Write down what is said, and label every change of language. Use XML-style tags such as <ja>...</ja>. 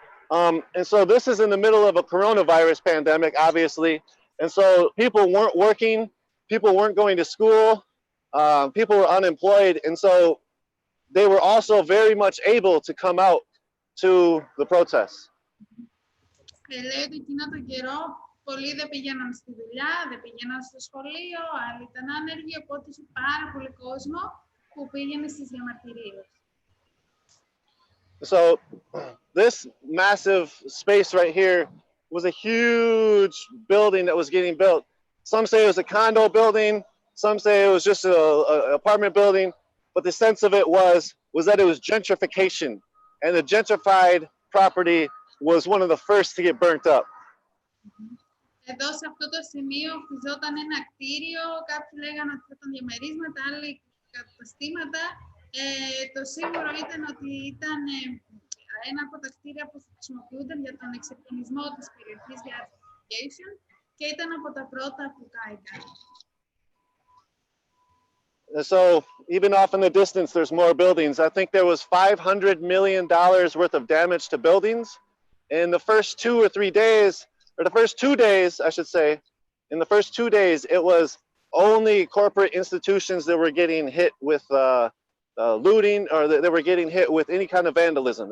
<en>And so this is in the middle of a coronavirus pandemic, obviously. And so people weren't working, people weren't going to school, people were unemployed. And so they were also very much able to come out to the protests.</en> <el>Λέει ότι εκείνο τον καιρό πολλοί δεν πήγαιναν στη δουλειά, δεν πήγαιναν στο σχολείο, άλλοι ήταν άνεργοι, οπότε είχε πάρα πολύ κόσμο που πήγαινε στις διαμαρτυρίες.</el> <en>So this massive space right here was a huge building that was getting built. Some say it was a condo building, some say it was just an apartment building, but the sense of it was that it was gentrification, and the gentrified property was one of the first to get burnt up.</en> <el>Εδώ σε αυτό το σημείο χτιζόταν ένα κτίριο, κάποιοι λέγανε ότι ήταν διαμερίσματα, άλλοι καταστήματα. Το σίγουρο ήταν ότι ήταν ένα από τα κτίρια που χρησιμοποιούνταν για τον εξυγχρονισμό της περιοχής gentrification και ήταν από τα πρώτα που κάηκαν.</el> <en>So even off in the distance, there's more buildings. I think there was $500 million worth of damage to buildings. In the first 2 or 3 days, or the first 2 days, I should say, in the first 2 days, it was only corporate institutions that were getting hit with looting, or they were getting hit with any kind of vandalism.</en>